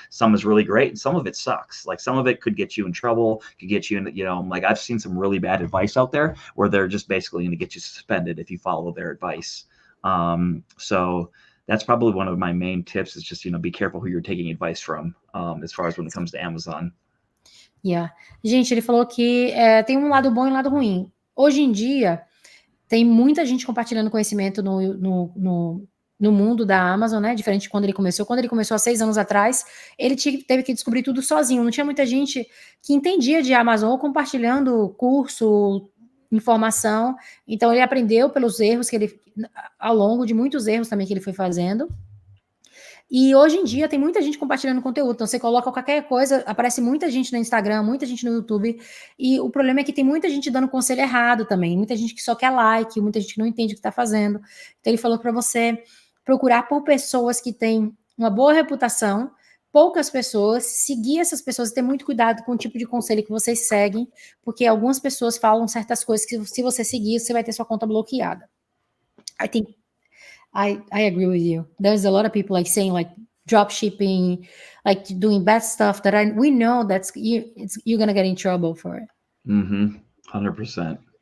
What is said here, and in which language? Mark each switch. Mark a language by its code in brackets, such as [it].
[en] Some is really great and some of it sucks. Like some of it could get you in trouble, could get you in, like I've seen some really bad advice out there where they're just basically going to get you suspended if you follow their advice. So that's probably one of my main tips, is just, be careful who you're taking advice from, as far as when it comes to Amazon. Yeah. [pt] Gente, ele falou que tem um lado bom e um lado ruim. Hoje em dia, tem muita gente compartilhando conhecimento no mundo da Amazon, né? Diferente de quando ele começou. Quando ele começou há 6 anos atrás, ele teve que descobrir tudo sozinho. Não tinha muita gente que entendia de Amazon, ou compartilhando curso, informação. Então, ele aprendeu pelos erros ao longo de muitos erros também que ele foi fazendo. E hoje em dia tem muita gente compartilhando conteúdo. Então você coloca qualquer coisa, aparece muita gente no Instagram, muita gente no YouTube. E o problema é que tem muita gente dando conselho errado também. Muita gente que só quer like, muita gente que não entende o que está fazendo. Então ele falou para você procurar por pessoas que têm uma boa reputação, poucas pessoas, seguir essas pessoas e ter muito cuidado com o tipo de conselho que vocês seguem, porque algumas pessoas falam certas coisas que, se você seguir, você vai ter sua conta bloqueada. [en] I think I agree with you. There's a lot of people like saying like drop shipping, like doing bad stuff that we know you're gonna get in trouble for it. 100%.